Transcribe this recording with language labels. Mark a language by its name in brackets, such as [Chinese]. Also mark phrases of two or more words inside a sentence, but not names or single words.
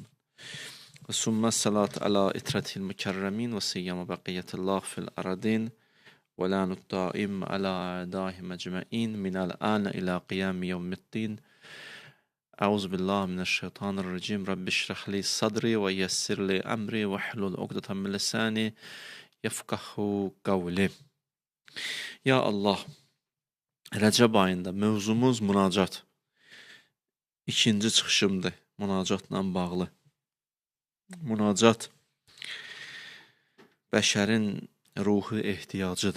[Arabic] ثم الصلاة على إترة المكرمين وسيما بقية الله في الأرضين ولعن الدائم على أعدائهم أجمعين من الآن إلى قيام يوم الدين. أعوذ بالله من الشيطان الرجيم. رب اشرح لي صدري ويسر لي أمري واحلل عقدة من لساني يفقهوا قولي. يا الله, [Azerbaijani] Rəcəb ayında mövzumuz münacat. İkinci çıxışımdır münacatla bağlı. Münacat bəşərin ruhi ehtiyacıdır.